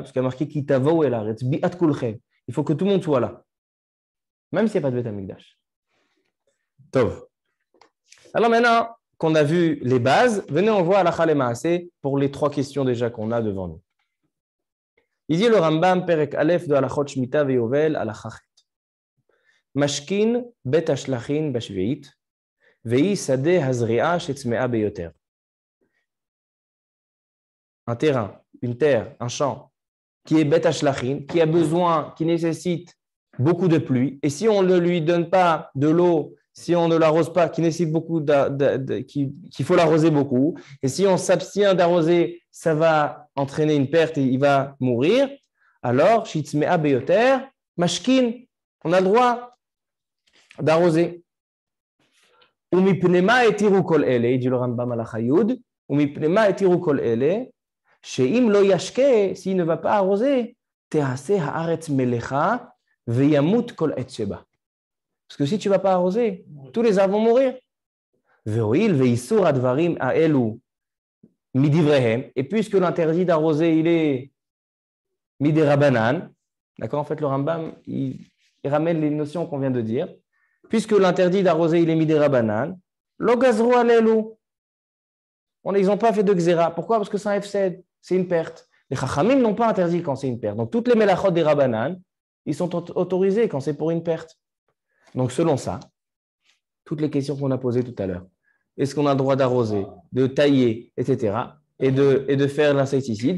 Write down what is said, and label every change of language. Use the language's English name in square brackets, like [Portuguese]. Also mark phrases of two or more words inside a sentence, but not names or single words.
[French] Parce qu'il y a marqué [Hebrew] כי תבואו אל הארץ ביאת כולכם. [French] Il faut que tout le monde soit là. Même s'il n'y a pas de Beth Amikdash. Tov. Alors maintenant, qu'on a vu les bases, venez, on voit [Hebrew] הלכה למעשה [French] pour les 3 questions déjà qu'on a devant nous. Il dit le Rambam, [Hebrew] פרק א [French] de [Hebrew] הלכות שמיטה ויובל הלכה ח. משקין בית השלחין בשביעית והיא שדה הזרע שצמאה ביותר. [French] Un terrain, une terre, un champ, qui est [Hebrew] בית השלחין, [French] qui a besoin, qui nécessite beaucoup de pluie, et si on ne lui donne pas de l'eau, si on ne l'arrose pas, qui nécessite beaucoup, qu'il faut l'arroser beaucoup, et si on s'abstient d'arroser, ça va entraîner une perte et il va mourir, alors, [Hebrew] שצמאה ביותר משקין, [French] on a le droit d'arroser. [Hebrew] ומפני מה התירו כל אלה, [French] dit le Rambam [Hebrew] הלכה י' ומפני מה התירו כל אלה שאם לא ישקה, [French] s'il ne va pas arroser, [Hebrew] תיעשה הארץ מלחה וימות כל עץ שבה. [French] Parce que si tu ne vas pas arroser, tous les arbres vont mourir. [Hebrew] והואיל ואיסור הדברים האלו מדבריהם, [French] et puisque l'interdit d'arroser, il est [Hebrew] מדי רבנן, [French] d'accord, en fait le Rambam, il ramène les notions qu'on vient de dire. Puisque l'interdit d'arroser, il est mis des rabanan, [Hebrew] לא גזרו על אלו. [French] Ils n'ont pas fait de xéra. Pourquoi? Parce que c'est un hefsed, c'est une perte. Les chachamim n'ont pas interdit quand c'est une perte. Donc, toutes les melachot des rabanan, ils sont autorisés quand c'est pour une perte. Donc, selon ça, toutes les questions qu'on a posées tout à l'heure, est-ce qu'on a le droit d'arroser, de tailler, etc., et de faire l'insecticide?